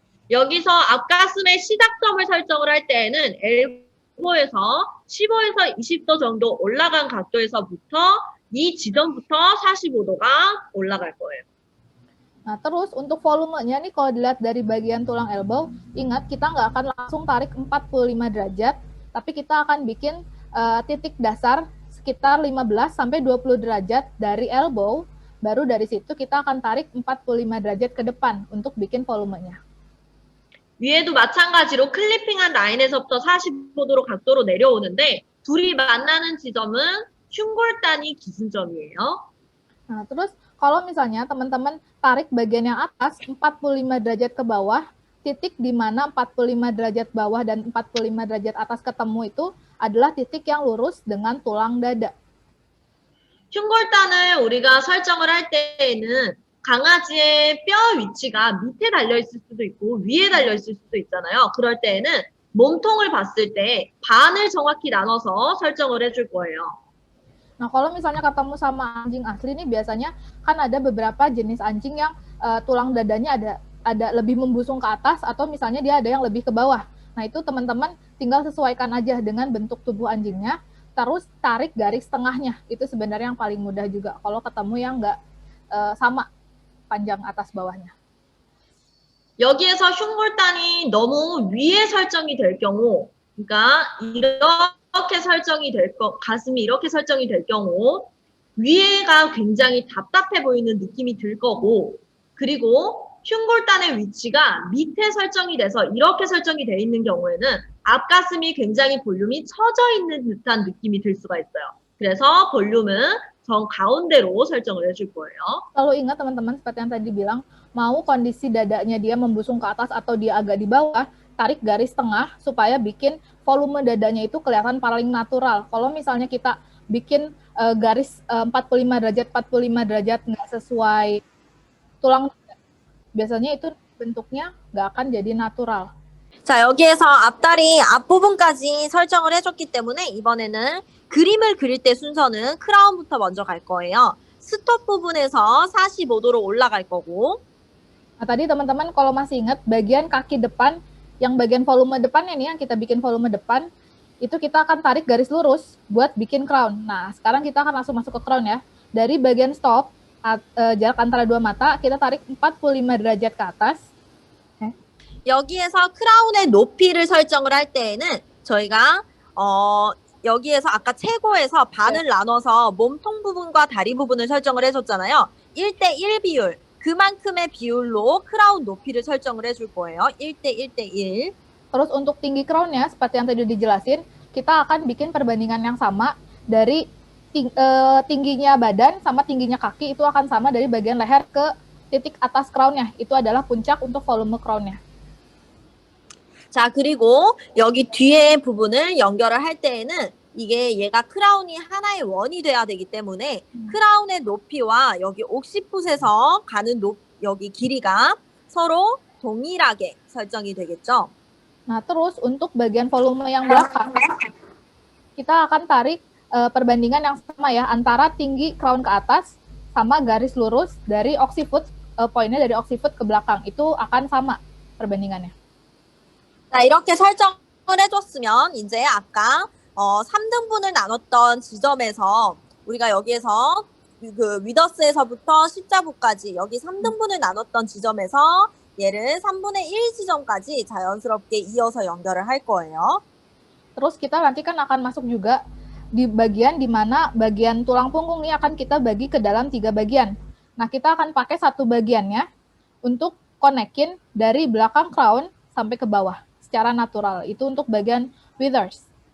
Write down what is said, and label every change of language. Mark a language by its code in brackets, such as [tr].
[ko] 여기서 앞가슴의 시작점을 설정을 할 때에는 엘보에서 15에서 20도 정도 올라간 각도에서부터 이 지점부터 45도가 올라갈 거예요. [id] Nah, terus untuk volumenya nih kalau dilihat dari bagian tulang elbow, ingat kita nggak akan langsung tarik 45 derajat, tapi kita akan bikin titik dasar sekitar 15 sampai 20 derajat dari elbow, baru dari situ kita akan tarik 45 derajat ke depan untuk bikin volumenya. [ko] 위에도 마찬가지로 클리핑한 라인에서부터 45도로 각도로 내려오는데 둘이 만나는 지점은 흉골단이 기준점이에요. [id] Nah, terus kalau misalnya teman-teman tarik bagian yang atas 45 derajat ke bawah, titik di mana 45 derajat bawah dan 45 derajat atas ketemu itu adalah titik yang lurus dengan tulang dada. [ko] 흉골단을 우리가 설정을 할 때에는 강아지의 뼈 위치가 밑에 달려있을 수도 있고 위에 달려있을 수도 있잖아요. 그럴 때에는 몸통을 봤을 때 반을 정확히 나눠서 설정을 해줄 거예요. [id] Nah, kalau misalnya ketemu sama anjing asli nih biasanya kan ada beberapa jenis anjing yang tulang dadanya ada lebih membusung ke atas atau misalnya dia ada yang lebih ke bawah. Nah, itu teman-teman tinggal sesuaikan aja dengan bentuk tubuh anjingnya, terus tarik garis tengahnya. Itu sebenarnya yang paling mudah juga kalau ketemu yang nggak sama panjang atas bawahnya. [ko] 여기에서 흉골단이 너무 위에 설정이 될 경우, 그러니까 이렇게 설정이 될 가슴이 이렇게 설정이 될 경우 위에가 굉장히 답답해 보이는 느낌이 들 거고, 그리고 흉골단의 위치가 밑에 설정이 돼서 이렇게 설정이 돼 있는 경우에는 앞가슴이 굉장히 볼륨이 처져 있는 듯한 느낌이 들 수가 있어요. 그래서 볼륨은 정 가운데로 설정을 해줄 거예요. [id] Lalu ingat teman-teman seperti yang tadi bilang, mau kondisi dadanya dia membusung ke atas atau dia agak di bawah, tarik garis tengah supaya bikin volume dadanya itu kelihatan paling natural. Kalau misalnya kita bikin garis 45 derajat nggak sesuai tulang, biasanya itu bentuknya nggak akan jadi natural. [ko] 자, 여기에서 앞다리 앞부분까지 설정을 해줬기 때문에 이번에는 그림을 그릴 때 순서는 크라운부터 먼저 갈 거예요. 스톱 부분에서 45도로 올라갈 거고. [id] Nah, tadi teman-teman kalau masih ingat bagian kaki depan, yang bagian volume depannya nih, yang kita bikin volume depan, itu kita akan tarik garis lurus buat bikin crown. Nah, sekarang kita akan langsung masuk ke crown ya. Dari bagian stop, jarak antara dua mata, kita tarik 45 derajat ke atas. [ko] 여기에서 크라운의 높이를 설정을 할 때에는 저희가 여기에서 아까 최고에서 반을 나눠서 몸통 부분과 다리 부분을 설정을 해줬잖아요. 1대1 비율, 그만큼의 비율로 크라운 높이를 설정을 해줄 거예요. 1대1대1. [id] Terus untuk tinggi crownnya, seperti yang tadi dijelasin, kita akan bikin perbandingan yang sama dari tingginya badan sama tingginya kaki, itu akan sama dari bagian leher ke titik atas crownnya. Itu adalah puncak untuk volume crownnya. [ko] 자, 그리고 여기 뒤에 부분을 연결을 할 때에는 이게 얘가 크라운이 하나의 원이 돼야 되기 때문에 크라운의 높이와 여기 옥시풋에서 가는 여기 길이가 서로 동일하게 설정이 되겠죠. [id] Nah, terus untuk bagian volume yang belakang, kita akan tarik perbandingan yang sama ya, antara tinggi crown ke atas sama garis lurus dari occiput, poinnya dari occiput ke belakang. Itu akan sama perbandingannya. [ko] 자, 이렇게 설정을 해줬으면 이제 아까 3등분을 나눴던 지점에서 우리가 여기에서 그 위더스에서부터 십자부까지 여기 3등분을 나눴던 지점에서 얘를 3분의 1 지점까지 자연스럽게 이어서 연결을 할 거예요. [id] Terus kita nanti kan akan masuk juga di bagian di mana bagian tulang punggung ini akan kita bagi ke dalam 3 bagian. Nah, kita akan pakai satu bagiannya untuk konekin dari belakang crown sampai ke bawah secara natural. Itu untuk bagian withers.